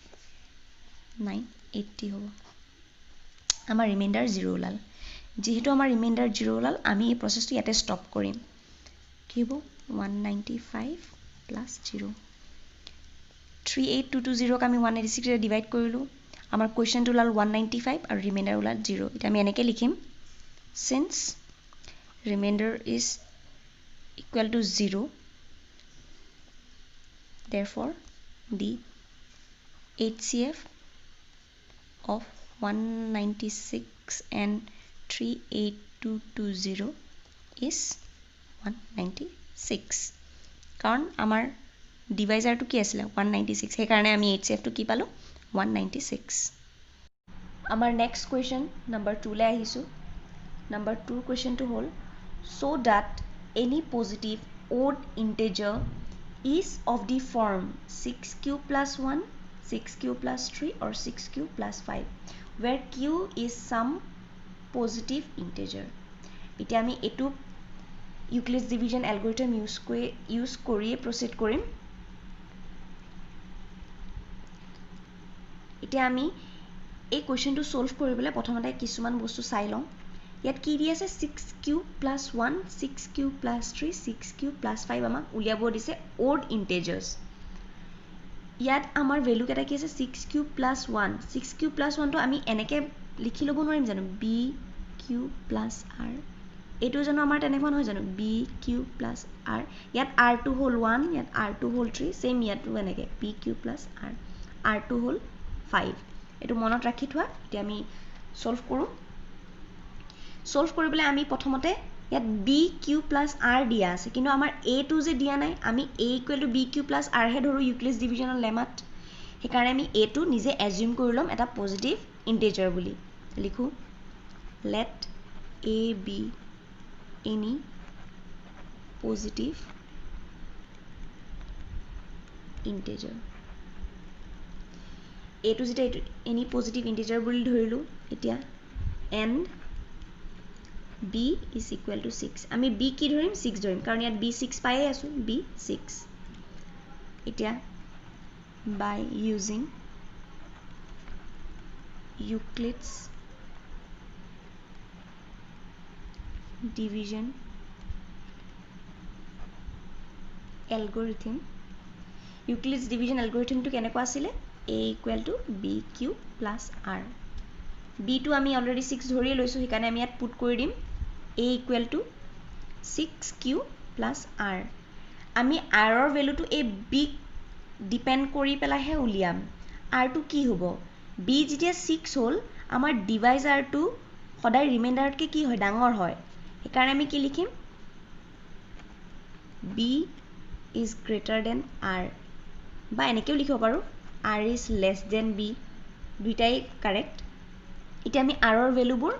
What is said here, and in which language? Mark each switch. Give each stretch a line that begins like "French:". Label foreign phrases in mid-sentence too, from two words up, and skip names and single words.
Assamese: 980 হ'ব আমাৰ ৰিমাইণ্ডাৰ 0 ওলাল যেহেতু আমাৰ ৰিমাইণ্ডাৰ 0 ওলাল আমি এই প্ৰচেছটো ইয়াতে ষ্টপ কৰিম কি হ'ব 195 প্লাছ 0 38220 ক আমি 186 ৰে ডিভাইড কৰিলোঁ আমাৰ কুৱেশ্যনটো ওলাল 195 আৰু ৰিমাইণ্ডাৰ ওলাল 0 এতিয়া আমি এনেকৈ লিখিম
English: since remainder is equal to 0 therefore the HCF of 196 and 38220 is 196
Assamese: কাৰণ আমাৰ ডিভাইজাৰটো কি আছিলে 196 সেইকাৰণে আমি HCF টো কি পালোঁ 196 আমাৰ নেক্সট কুৱেশ্যন নম্বৰ 2 লে আহিছোঁ
English: Number 2 question to hold so that any positive odd integer is of the form 6q plus 1, 6q plus 3 or 6q plus 5 where q is some positive integer.
Assamese: এতিয়া আমি এটো
English: Euclid's division algorithm use
Assamese: কৰিয়ে proceed কৰিম এতিয়া আমি এই কুৱেশ্যনটো সলভ কৰিবলৈ প্ৰথমতে কিছুমান বস্তু চাই লওঁ ইয়াত কি দি আছে
English: 6q plus 1 6q plus 3 6q plus 5
Assamese: আমাক উলিয়াব দিছে
English: odd integers
Assamese: ইয়াত আমাৰ ভ্যালু কেটা কি আছে
English: 6q plus 1 6q plus 1
Assamese: তো আমি এনেকে লিখি লব নোৱাৰিম জানো
English: bq plus r
Assamese: এটো জানো আমাৰ তেনেকুৱা নহয় জানো bq plus r ইয়াত r2 হল 1 ইয়াত r2 হল 3 সেম ইয়াতো এনেকে
English: bq plus r r2
Assamese: হল 5 এটো মনত ৰাখি থোৱা এতিয়া আমি সলভ কৰো সলভ কৰিবলৈ আমি প্ৰথমতে ইয়াত
English: bq plus r
Assamese: দিয়া আছে কিন্তু আমাৰ a টো যে দিয়া নাই আমি
English: a = bq plus r
Assamese: হে ধৰো Euclid's divisionৰ লেমাত সেইকাৰণে আমি a টো নিজে এজিউম কৰি লম এটা পজিটিভ ইন্টিজাৰ বুলি লিখো
English: let a be any positive
Assamese: integer a টো যেটা
English: any positive integer
Assamese: বুলি ধৰিলো এতিয়া
English: and b is equal to 6
Assamese: আমি b কি ধৰিম 6 ধৰিম কাৰণ ইয়াত b 6 পায়ে আছো b 6 এতিয়া
English: by using Euclid's division algorithm Euclid's division algorithm to
Assamese: কেনেকুৱা আছিলে
English: a equal to bq plus r b টো
Assamese: আমি অলৰেডি 6 ধৰি লৈছো সেইকাৰণে আমি ইয়াত পুট কৰি দিম
English: a equal to 6q plus r
Assamese: আমি r ৰ ভ্যালুটো এই b ডিপেন্ড কৰি পেলাহে উলিয়াম r টো কি হ'ব b যেতিয়া 6 হ'ল আমাৰ ডিভাইজাৰটো সদায় ৰিমাইণ্ডাৰতকে কি হয় ডাঙৰ হয় সেইকাৰণে আমি কি লিখিম
English: b is greater than r
Assamese: বা এনেকেও লিখিব পাৰো
English: r is less than b
Assamese: দুইটাই কাৰেক্ট এতিয়া আমি r ৰ ভ্যালুবোৰ